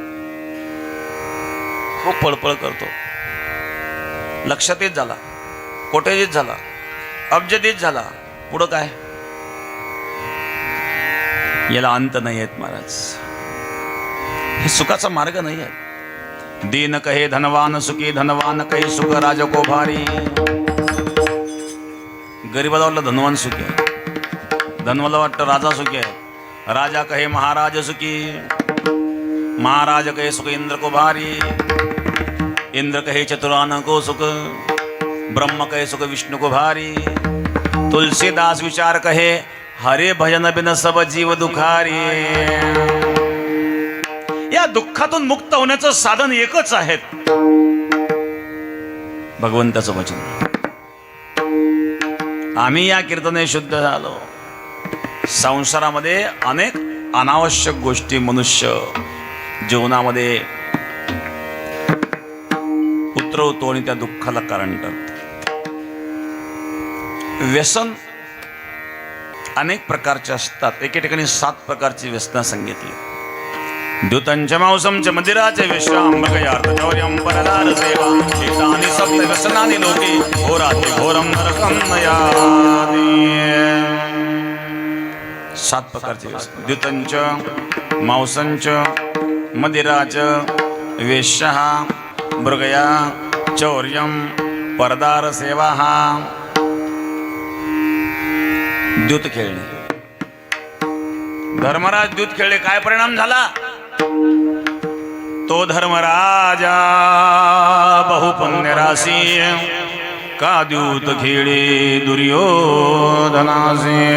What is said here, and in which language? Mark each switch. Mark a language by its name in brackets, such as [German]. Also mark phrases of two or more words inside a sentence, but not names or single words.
[Marathi] खूप पळपळ करतो, लक्षातीत झाला, कोट्याधीश झाला, अब्जाधीश झाला, पुढं काय? याला अंत नाही आहेत महाराज. हे सुखाचा मार्ग नाही आहे. [Hindi] दीन कहे धनवान सुखी, धनवान कहे सुख राज को भारी. [Marathi] गरीबाला वाटलं धनवान सुखी आहे, धनवाला वाटतं राजा सुखी आहे. [Hindi] राजा कहे महाराज सुखी, महाराज कहे सुख इंद्र को भारी. इंद्र कहे चतुरान को सुख, ब्रह्म कहे सुख विष्णु को भारी. तुलसीदास विचार कहे हरे भजन बिन सब जीव दुखारी. [Marathi] या दुःखातून मुक्त होण्याचं साधन एकच आहे, भगवंताचं वचन. आम्ही या कीर्तने शुद्ध झालो. संसारामध्ये अनेक अनावश्यक गोष्टी मनुष्य जीवनामध्ये उतरवतो आणि त्या दुःखाला कारण ठरतो. व्यसन अनेक प्रकारचे असतात. एके ठिकाणी 7 प्रकारची व्यसनं सांगितली. [Sanskrit] द्युतंच मांसंच मदिराचे विश्रामयार्थ चौर्यं परदार सेवा एतानि सप्त व्यसनानि लोके घोराति घोरं नरकं नयाति. [Marathi] 7 प्रकारचे व्यसन. [Sanskrit] द्युतंच मांसंच मदिराच वेश्यः मृगया चौर्यं परदार सेवा. [Marathi] द्यूत खेळणे. धर्मराज द्यूत खेळले, काय परिणाम झाला? तो धर्मराजा बहुपुण्य राशी का द्यूत खेळे दुर्योधनासी.